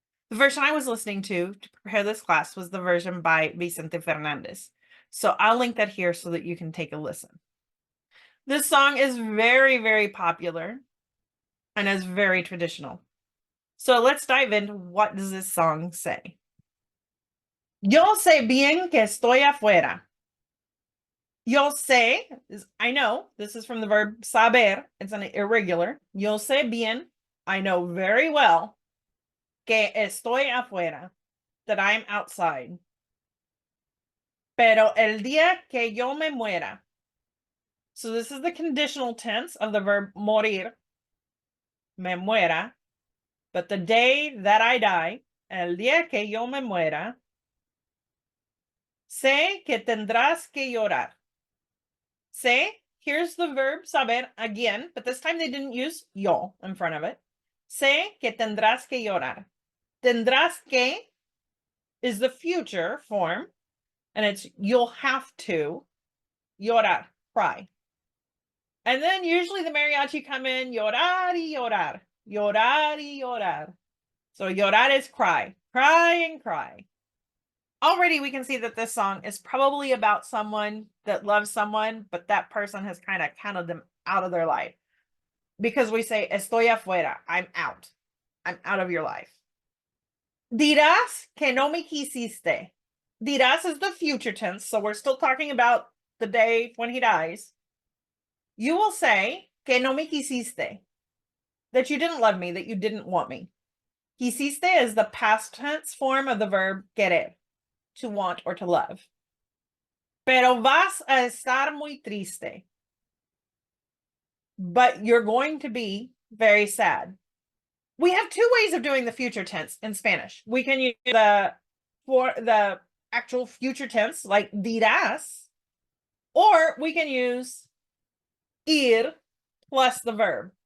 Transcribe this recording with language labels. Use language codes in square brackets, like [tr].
[en] The version I was listening to prepare this class was the version by Vicente Fernandez. So I'll link that here so that you can take a listen. This song is very, very popular and is very traditional. So let's dive into what does this song say. [es] Yo sé bien que estoy afuera. Yo sé [en] is I know. This is from the verb saber. It's an irregular. [es] Yo sé bien. [en] I know very well [es] que estoy afuera. [en] That I'm outside. [es] Pero el día que yo me muera. [en] So this is the conditional tense of the verb morir. [es] Me muera. [en] But the day that I die, [es] el día que yo me muera, sé que tendrás que llorar. [en] Sé, here's the verb saber again, but this time they didn't use yo in front of it. [es] Sé que tendrás que llorar. Tendrás que [en] is the future form, and it's you'll have to llorar, cry. And then usually the mariachi come in, [es] llorar y llorar, llorar y llorar. [en] So llorar is cry, cry and cry. Already we can see that this song is probably about someone that loves someone, but that person has kind of counted them out of their life. Because we say, [es] estoy afuera, [en] I'm out. I'm out of your life. [es] Dirás que no me quisiste. [en] Dirás is the future tense, so we're still talking about the day when he dies. You will say [es] que no me quisiste, [en] that you didn't love me, that you didn't want me. Quisiste is the past tense form of the verb querer, to want or to love. [es] Pero vas a estar muy triste. [en] But you're going to be very sad. We have two ways of doing the future tense in Spanish. We can use the actual future tense, like dirás, or we can use ir plus the verb.